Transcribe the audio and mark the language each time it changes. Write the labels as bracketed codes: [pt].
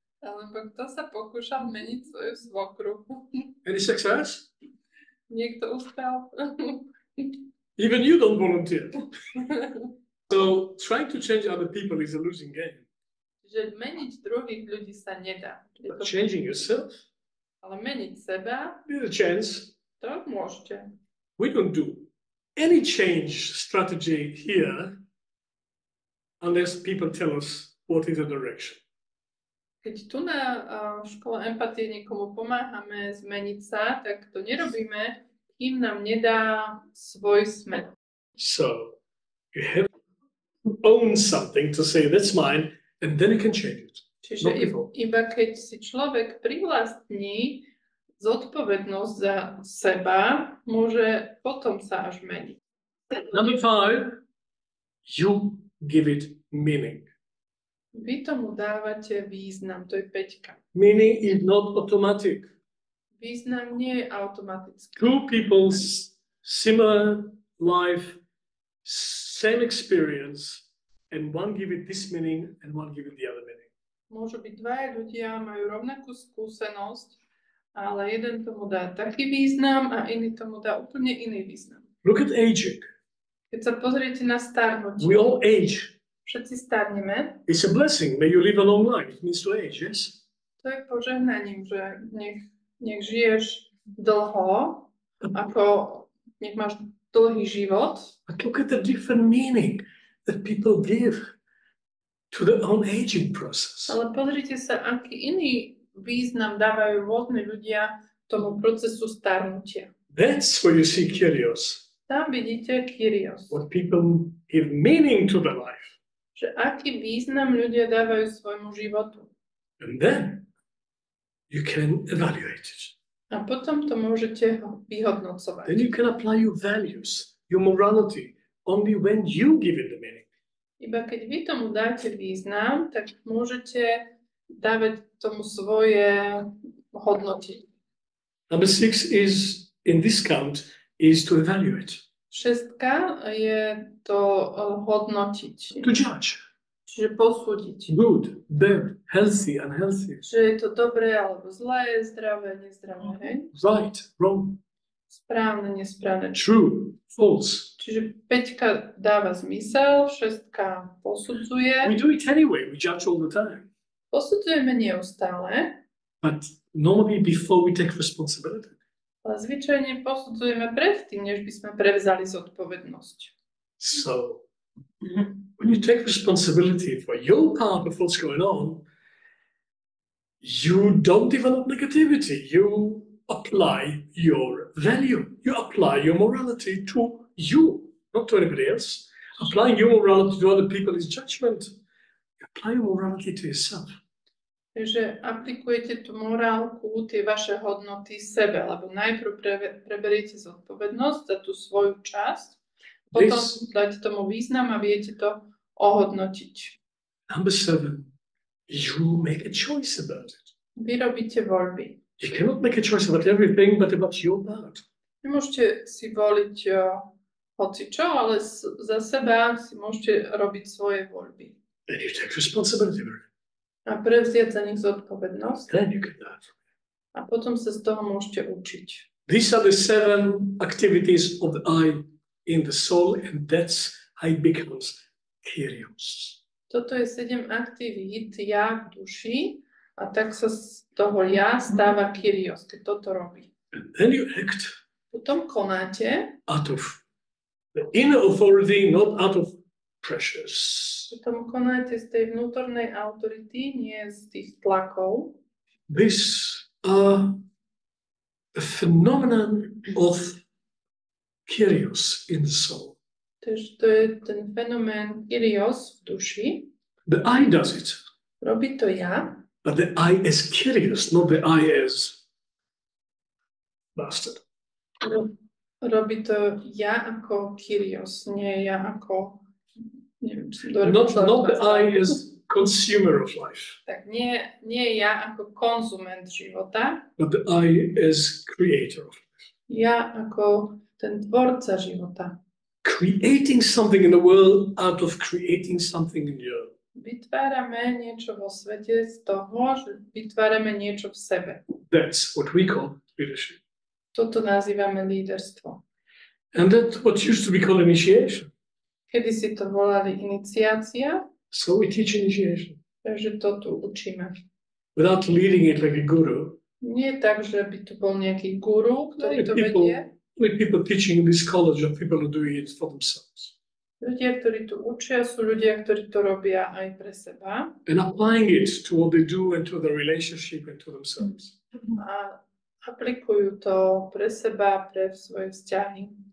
[sk] Alebo kto sa pokúšal meniť svoju svokru? [en] Any success? [sk] Niekto uspel? [en] Even you don't volunteer. So trying to change other people is a losing game. [sk] Že meniť druhých ľudí sa nedá. [en] But changing yourself, [sk] Ale meniť seba, [en] there's a chance. [sk] to môžete. [en] We don't do any change strategy here unless people tell us what is the direction. [sk] Keď tu na škole empatie niekomu pomáhame zmeniť sa, tak to nerobíme, kým nám nedá svoj smer. [en] So you have to own something to say that's mine, and then you can change it. [sk] Čiže [en] No before. [sk] iba keď si človek privlastní zodpovednosť za seba, môže potom sa až meniť. [en] Number 5, you give it meaning. [sk] Vy tomu dávate význam, to je 5. [en] Meaning is not automatic. [sk] Význam nie je automatický. [en] Two people's similar life, same experience, and one give it this meaning and one give it the other meaning. [sk] Môžu byť dvaja ľudia, majú rovnakú skúsenosť, ale jeden tomu dá taký význam a iný tomu dá úplne iný význam. [en] Look at aging. [sk] Keď sa pozriete na starnutie, [en] We all age. [sk] všetci starneme, [en] It's a blessing. May you live a long life. It means to age, yes? [sk] to je požehnaním, že nech žiješ dlho, ako nech máš dlhý život. [en] But look at the different meaning that people give to their own aging process. [sk] Ale pozrite sa, aký iný význam dávajú rôzni ľudia tomu procesu starnutia. [en] That's where you see Kyrios. [sk] Tam vidíte Kyrios. [en] What people give meaning to their life. [sk] Že aký význam ľudia dávajú svojmu životu. [en] And then you can evaluate it. [sk] A potom to môžete vyhodnocovať. [en] Then you can apply your values, your morality, only when you give it the meaning. [sk] Iba keď vy tomu dáte význam, tak môžete dávať tomu svoje hodnoty. [en] Number 6 is, in this count, is to evaluate, [sk] 6 je to hodnotiť. [en] to judge. [sk] Čiže posúdiť. [en] Good, bad, healthy, unhealthy, [sk] Že je to dobré alebo zlé, zdravé, nezdravé. Hej? [en] right, wrong, [sk] Správne, nesprávne. [en] true, false. [sk] Čiže 5 dáva zmysel, 6 posudzuje. [en] We do it anyway, we judge all the time. [sk] Posudzujeme neustále, [en] But normally before we take responsibility. ale zvyčajne posudzujeme predtým, než by sme prevzali zodpovednosť. So when you take responsibility for your part of what's going on, you don't develop negativity. You apply your value. You apply your morality to you, not to anybody else. Applying your morality to other people is judgment. You apply your morality to yourself. [sk] Takže aplikujete tú morálku, tie vaše hodnoty sebe, lebo najprv preberiete zodpovednosť za tú svoju časť, potom dáte tomu význam a viete to ohodnotiť. [en] Number 7, you make a choice about it. [sk] Vy robíte voľby. [en] You cannot make a choice about everything, but about your part. [sk] Nemôžete si voliť hocičo, ale za seba si môžete robiť svoje voľby. [en] And you take responsibility for it. [sk] A prevziať za nich zodpovednosť. [en] Then you can learn. [sk] A potom sa z toho môžete učiť. [en] These are the 7 activities of the I in the soul, and that's how it becomes Kyrios. [sk] Toto je 7 aktivít ja v duši a tak sa z toho ja stáva Kyrios, keď toto robí. [en] And then you act [sk] Potom konáte, [en] out of the inner authority, not out of pressures. [sk] potom konáte z tej vnútornej autority, nie z tých tlakov. [en] These are a phenomenon of Kyrios in the soul. [pl] Też to jest ten fenomén Kyrios w duši. [en] The I does it, [sk] Robi to ja, [en] but the I as Kyrios, not the I as bastard. [sk] robi to ja ako Kyrios, nie ja ako, [pl] nie wiem, czy to [en] Not the I as consumer of life, [sk] Tak, nie ja ako konsument života, [en] but the I as creator of life. [sk] ja ako ten twórca života. [en] Creating something in the world out of creating something in you. [sk] Vytvárame niečo vo svete z toho, že vytvárame niečo v sebe. [en] That's what we call leadership. [sk] Toto nazývame líderstvo. [en] And that's what used to be called initiation. [sk] Kedy si to volali iniciácia, [en] So we teach initiation. [sk] takže to tu učíme. [en] Without leading it like a guru. [sk] Nie tak, že by tu bol nejaký guru, ktorý to [en] People- [sk] vedie. [en] Like people teaching in this college are people who are doing it for themselves. [sk] Ľudia, ktorí tu učia, sú ľudia, ktorí to robia aj pre seba [en] And applying it to what they do and to their relationship and to themselves. [sk] a aplikujú to pre seba, pre svoje vzťahy.